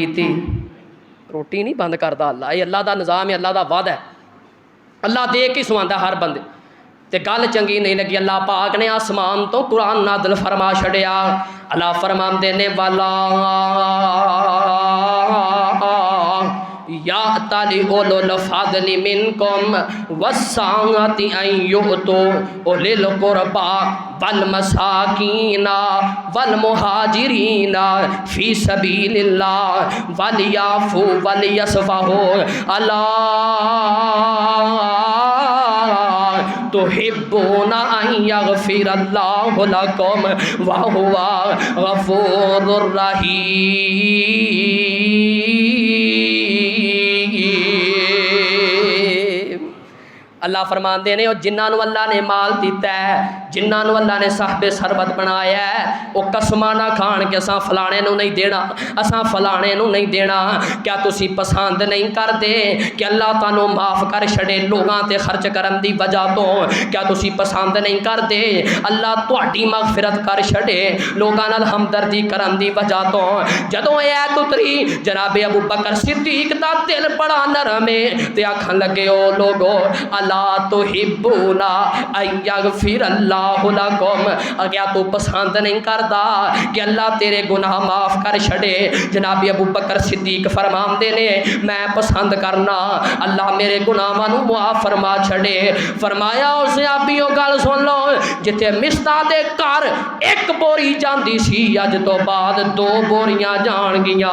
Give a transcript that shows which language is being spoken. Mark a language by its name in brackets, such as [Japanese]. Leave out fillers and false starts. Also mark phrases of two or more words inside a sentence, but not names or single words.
[Urdu] روٹی نہیں بند کرتا اللہ یہ اللہ کا نظام ہے اللہ کا وعدہ ہے. [Punjabi] اللہ دے کے سواندا ہر بندے تو گل چنگی نہیں لگی. اللہ پاک نے آسمان توں قرآن نازل فرما چھڈیا. اللہ فرماندے نے [Arabic] ولا يأتل أولو الفضل منكم والسعة أن يؤتوا أولي القربى والمساكين والمهاجرين في سبيل الله وليعفوا وليصفحوا ألا تحبون أن يغفر الله لكم وهو غفور رحيم. [Punjabi] اللہ فرماتے نے جنہاں نوں اللہ نے مال دتا ہے جنہاں نوں اللہ نے صاحب ثروت بنایا ہے او قسماں نہ کھان کہ اساں فلانے نوں نہیں دینا اساں فلانے نوں نہیں دینا, असां फलाने नूं नहीं देना। کیا تسی پسند نہیں کرتے کہ اللہ تہانوں معاف کر چھڈے لوکاں تے خرچ کرن دی وجہ توں? کیا تسی پسند نہیں کرتے اللہ تہاڈی مغفرت کر چھڈے لوکاں نال ہمدردی کرن دی وجہ توں? جدوں یہ آیت اتری جناب ابوبکر صدیق دا دل بڑا نرم ہے تے آکھن لگے او لوکو [Arabic] ألا تحبون أن يغفر الله لكم, [Urdu] کیا تو پسند نہیں کرتا کہ اللہ تیرے گناہ معاف کر چھڈے? [Punjabi] جناب ابوبکر صدیق فرماتے نے میں پسند کرنا اللہ میرے گناہاں نوں معاف فرما چھڈے. فرمایا اس صحابیو گل سن لو جتھے مسطح دے گھر اک بوری جاندی سی اج توں بعد 2 بوریاں جانگیاں.